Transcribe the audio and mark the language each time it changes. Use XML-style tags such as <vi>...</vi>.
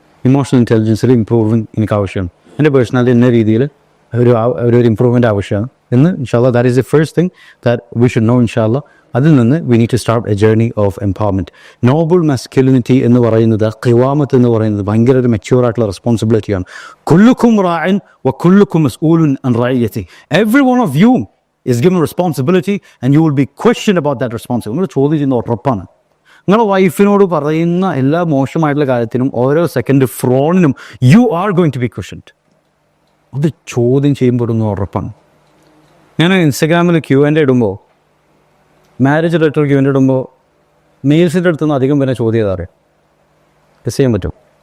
<ml>Emotional ഇൻ്റലിജൻസിൽ improving എനിക്ക് ആവശ്യമാണ്. എൻ്റെ പേഴ്സണാലിറ്റി എന്ന രീതിയിൽ ഒരു ഇമ്പ്രൂവ്മെൻ്റ് ആവശ്യമാണ് എന്ന് ഇൻഷാ അല്ലാഹ്</ml> <en>that is the first thing that we should know</en> <ml>ഇൻഷാ അല്ലാഹ്. അതിൽ നിന്ന്</ml> <en>We need to start a journey of empowerment.</en> <ml>Noble masculinity എന്ന് പറയുന്നത്, ഖിവാമത്ത് എന്ന് പറയുന്നത് ഭയങ്കര ഒരു മെച്യൂർ ആയിട്ടുള്ള റെസ്പോൺസിബിലിറ്റിയാണ്.</ml> <ar>കുല്ലുക്കും റാഇൻ വ കുല്ലുക്കും മസ്ഊലുൻ അൻ റഅയ്യതി.</ar> <en>Every one of you is given responsibility and you will be questioned about that responsibility.</en> <ml>നിങ്ങൾ ചോദ്യം ചെയ്യുന്ന ഉറപ്പാണ്. നിങ്ങളുടെ വൈഫിനോട് പറയുന്ന എല്ലാ മോശമായിട്ടുള്ള കാര്യത്തിനും ഓരോ second ഫ്രോണിനും</ml> <en>You are going to be questioned.</en> <ml>അത് ചോദ്യം ചെയ്യുമ്പോഴൊന്നും ഉറപ്പാണ്. ഞാൻ ഇൻസ്റ്റഗ്രാമിൽ Q&A ഇടുമ്പോൾ, മാരേജ് റിലേറ്റഡ് Q&A ഇടുമ്പോൾ മെയിൽസിൻ്റെ അടുത്തുനിന്ന് അധികം പിന്നെ ചോദ്യം ചെയ്താൽ അറിയാം. ഗസ് ചെയ്യാൻ പറ്റും.</ml>